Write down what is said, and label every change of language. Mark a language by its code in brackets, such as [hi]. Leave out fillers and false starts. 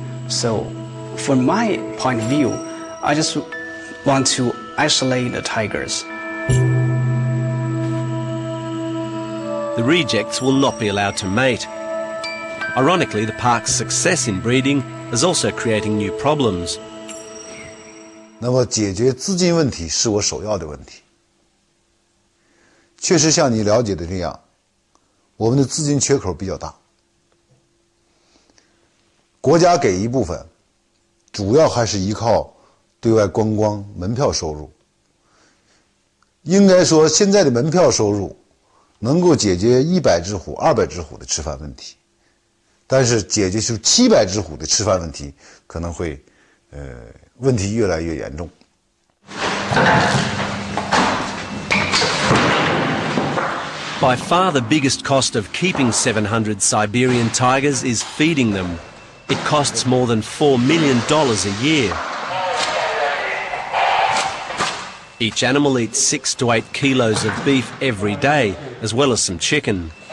[en] So, from my point of view, I just want to isolate the tigers. The rejects will not be allowed to mate. Ironically, the park's success in breeding is also creating new problems. [zh] 那么解决资金问题是我首要的问题。确实像你了解的这样，我们的资金缺口比较大。国家给一部分，主要还是依靠对外观光门票收入。应该说，现在的门票收入能够解决100只虎、200只虎的吃饭问题，但是解决出700只虎的吃饭问题，可能会问题越来越严重。 [en] By far the biggest cost of keeping 700 Siberian tigers is feeding them. It costs more than $4 million a year. Each animal eats 6 to 8 kilos of beef every day, as well as some chicken.